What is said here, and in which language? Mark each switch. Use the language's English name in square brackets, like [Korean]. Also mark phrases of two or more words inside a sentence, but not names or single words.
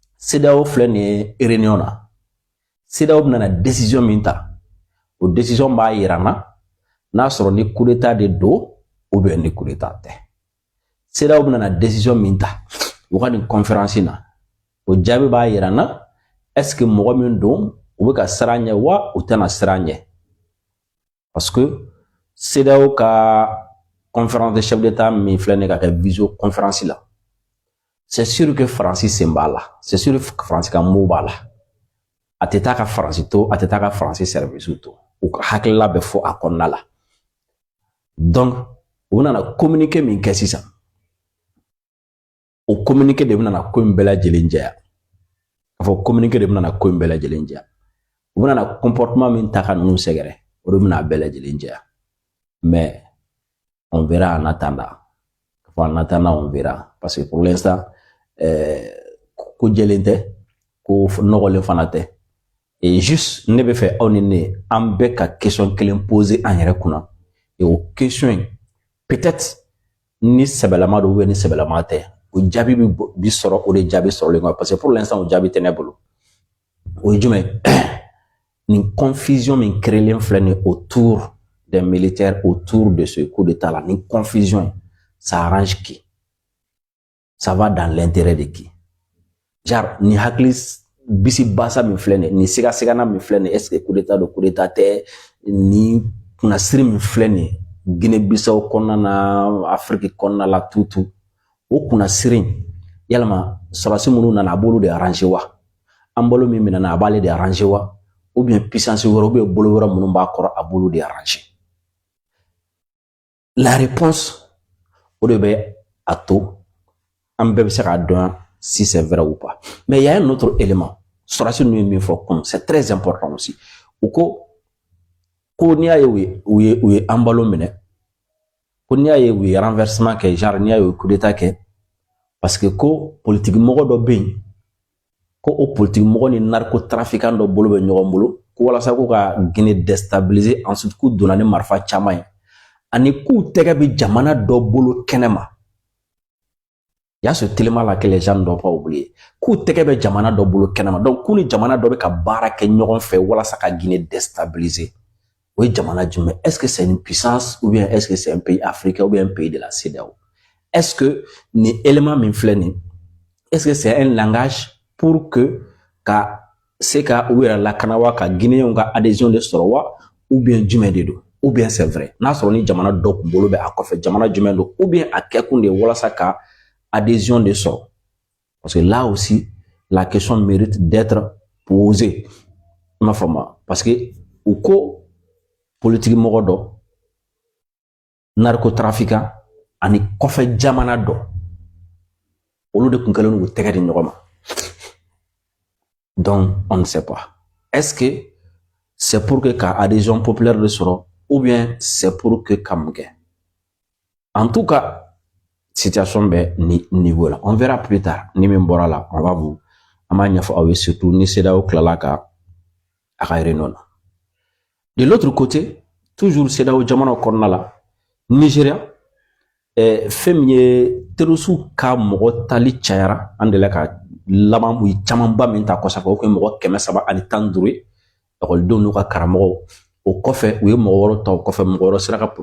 [Bambara] CEDEAO filɛ nin ye réunion na CEDEAO bɛna na décision min ta o décision b'a yira n'a sɔrɔ ni [French] coup d'état [Bambara] de don [French] ou bien [Bambara] ni [French] coup d'état [Bambara] tɛ CEDEAO bɛna na décision min ta u ka nin conférence na o jaabi b'a yira [French] est-ce que [Bambara] mɔgɔ min don u bɛ ka siran ɲɛ wa u tɛna siran ɲɛ [French] parce que [Bambara] CEDEAO ka [French] conférence de chef d'état [Bambara] min filɛ nin ka kɛ [French] visio conférence [Bambara] la [French] c'est sûr que [Bambara] Faransi sen b'a la [French] c'est sûr que [Bambara] Faransi ka mot b'a la a tɛ taa ka Faransi to a tɛ taa ka Faransi service to u ka hakilila bɛ fɔ a kɔnɔna la donc u nana communiqué min kɛ sisan o communiqué de bɛna ko in bɛɛ lajɛlen jɛya k'a fɔ communiqué de bɛna ko in bɛɛ lajɛlen jɛya u bɛna comportement min ta ka ninnu sɛgɛrɛ o de bɛna a bɛɛ lajɛlen jɛya [French] mais on verra en attendant en attendant on verra parce que pour l'instant [Bambara] ko jɛlen tɛ ko nɔgɔlen fana tɛ [French] et juste [Bambara] ne bɛ fɛ aw ni ne an bɛɛ ka question kelen poser an yɛrɛ kunna et o question in peut-être ni sɛbɛlama don [French] ou bien [Bambara] ni sɛbɛlama tɛ o jaabi bi sɔrɔ o de jaabi sɔrɔlen kɔ [French] parce que pour l'instant [Bambara] o jaabi tɛ ne bolo o ye jumɛn nin confusion min créelen filɛ nin [French] autour des militaires autour de ce coup d'état là [Bambara] nin confusion [French] ça arrange qui ça va dans l'intérêt de qui genre [Bambara] ni hakili bisi basa min filɛ nin ni siga sigana min filɛ nin [French] est-ce que coup d'état [Bambara] do [French] coup d'état [Bambara] tɛ ni kunnasiri min filɛ nin Guinée-Bissau kɔnɔna na Afrique kɔnɔna la tout o kunnasiri yalama sɔrɔdasi minnu nana a b'olu de arranger wa an bolo min minɛna a b'ale de arranger wa [French] ou bien puissance [Bambara] wɛrɛ [French] ou bien [Bambara] bolo wɛrɛ minnu b'a kɔrɔ a b'olu de arranger [French] la réponse [Bambara] o de bɛ a to an bɛɛ bɛ se k'a dɔn [French] si c'est vrai ou pas mais il y a un autre élément [Bambara] sɔrɔdasi ninnu ye min fɔ [French] comme c'est très important aussi [Bambara] u ko n'i y'a ye u ye an balo minɛ ko n'i y'a ye u ye renversement kɛ genre n'i y'a ye u ye [French] coup d'état [Bambara] kɛ parce que ko politique mɔgɔ dɔ bɛ yen ko o politique mɔgɔ ni narcotrafiquant dɔ bolo bɛ ɲɔgɔn bolo ko walasa k'u ka Guinée [French] déstabiliser ensuite [Bambara] k'u donna ni marifa caman ye ani k'u tɛgɛ bɛ jamana dɔ bolo kɛnɛma [French] il y a ce élément là que les gens ne doivent pas oublier [Bambara] k'u tɛgɛ bɛ jamana dɔ bolo kɛnɛma donc k'u ni jamana dɔ bɛ ka baara kɛ ɲɔgɔn fɛ walasa ka Guinée déstabiliser o ye jamana jumɛn [French] est-ce que c'est une puissance ou bien est-ce que c'est un pays africain ou bien un pays de la CEDEAO est-ce que [Bambara] ni élément min filɛ nin [French] est-ce que c'est un langage pour que [Bambara] ka se ka u yɛrɛ lakana wa ka Guinéens ka adhésion de sɔrɔ wa [French] ou bien [Bambara] jumɛn de don [French] ou bien c'est vrai [Bambara] n'a sɔrɔ ni jamana dɔ kun bolo bɛ a kɔfɛ jamana jumɛn don [French] ou bien [Bambara] a kɛkun de walasa ka adhésion de sɔrɔ [French] parce que là aussi la question mérite d'être posée [Bambara] i m'a faamu [French] parce que [Bambara] u ko politique mɔgɔ dɔ narcotrafiquant ani kɔfɛ jamana dɔ olu de kun kɛlen k'u tɛgɛ di ɲɔgɔn ma [French] donc on ne sait pas est-ce que c'est pour que [Bambara] ka adhésion populaire de sɔrɔ [French] ou bien c'est pour que [Bambara] ka mun kɛ [French] en tout cas [Bambara] situation bɛ ni niveau la [French] on verra plus tard [Bambara] ni min bɔra la [French] on va vous [Bambara] an b'a ɲɛfɔ aw ye surtout ni CEDEAO tilala ka a ka réunion na [French] de l'autre côté toujours [Bambara] CEDEAO jamanaw kɔnɔna la Nigeria fɛn min ye terroriste ka mɔgɔ tali cayara an delila ka laban u ye camanba min ta kɔsɔfɛ o kun ye mɔgɔ 315 ye ekɔlidenw n'u ka karamɔgɔw o kɔfɛ u ye mɔgɔ wɛrɛ ta o kɔfɛ mɔgɔ wɛrɛ sera ka